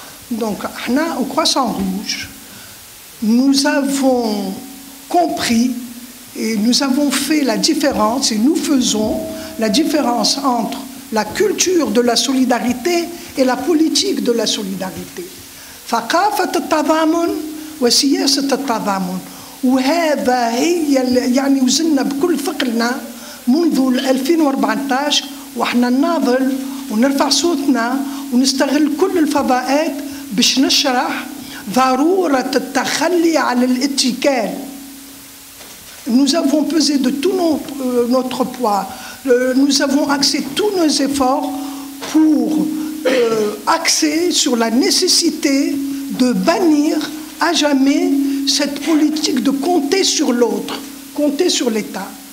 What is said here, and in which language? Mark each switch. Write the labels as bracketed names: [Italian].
[French] Donc, au Croissant Rouge, nous avons compris et nous avons fait la différence, et nous faisons la différence entre la culture de la solidarité et la politique de la solidarité. [Arabic] ثقافة التضامن وسياسة التضامن، وهذا هي يعني وزننا بكل ثقلنا منذ 2014 وإحنا نناضل ونرفع صوتنا ونستغل كل الفضاءات باش نشرح ضرورة التخلي على الاتكال. [French] Nous avons pesé de tout notre poids, nous avons axé tous nos efforts pour axer sur la nécessité de bannir à jamais cette politique de compter sur l'autre, compter sur l'État.